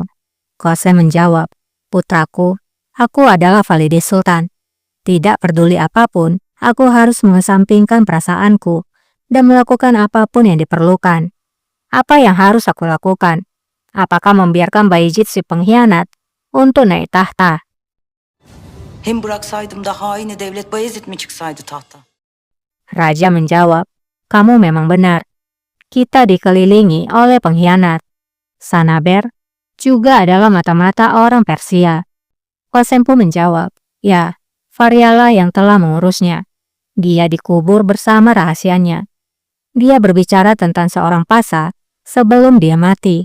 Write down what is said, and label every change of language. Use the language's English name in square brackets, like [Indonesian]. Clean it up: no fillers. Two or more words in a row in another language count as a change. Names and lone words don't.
[Indonesian] Kosem menjawab, "Putraku, aku adalah Valide Sultan. Tidak peduli apapun, aku harus mengesampingkan perasaanku dan melakukan apapun yang diperlukan. Apa yang harus aku lakukan? Apakah membiarkan Bayezid si pengkhianat untuk naik tahta?" [Turkish] Hem bıraksaydım da haini devlet Bayezid mi çıksaydı tahta? [Indonesian] Raja menjawab, "Kamu memang benar. Kita dikelilingi oleh pengkhianat. Sanaber juga adalah mata-mata orang Persia." Kosem pun menjawab, "Ya, Faryala yang telah mengurusnya. Dia dikubur bersama rahasianya. Dia berbicara tentang seorang pasa sebelum dia mati.